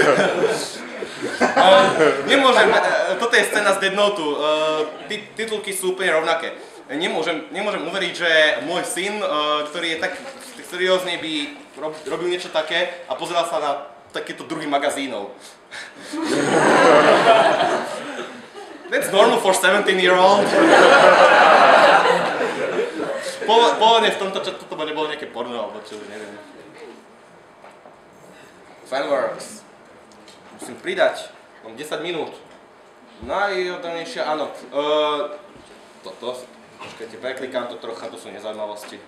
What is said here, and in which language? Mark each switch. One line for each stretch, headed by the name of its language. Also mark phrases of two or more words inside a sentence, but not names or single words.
Slovak: Nemôžem, toto je scéna z Dead Note, titulky sú úplne rovnaké. Nemôžem uveriť, že môj syn, ktorý je tak seriózne, by robil niečo také a pozeral sa na takéto druhy magazínov.
English: That's normal for 17-year-old.
Slovak: Pôvodne v tomto čatu to nebolo nejaké porno, alebo čo, neviem. Fanworks. Musím pridať, mám 10 minút. Najoddanejšia, áno. Počkajte, preklikám to trocha, to sú nezaujímavosti.